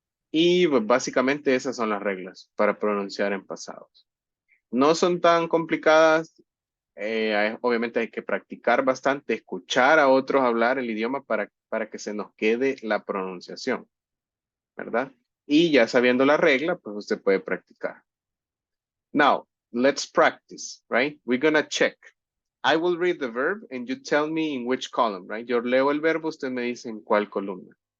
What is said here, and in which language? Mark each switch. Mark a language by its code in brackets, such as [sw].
[es] Y pues, básicamente esas son las reglas para pronunciar en pasados. No son tan complicadas. Obviamente hay que practicar bastante, escuchar a otros hablar el idioma para que se nos quede la pronunciación, ¿verdad? Y ya sabiendo la regla, pues usted puede practicar. [en] Now, let's practice, right? We're gonna check. I will read the verb and you tell me in which column, right? [es] Yo leo el verbo, usted me dice en cuál columna.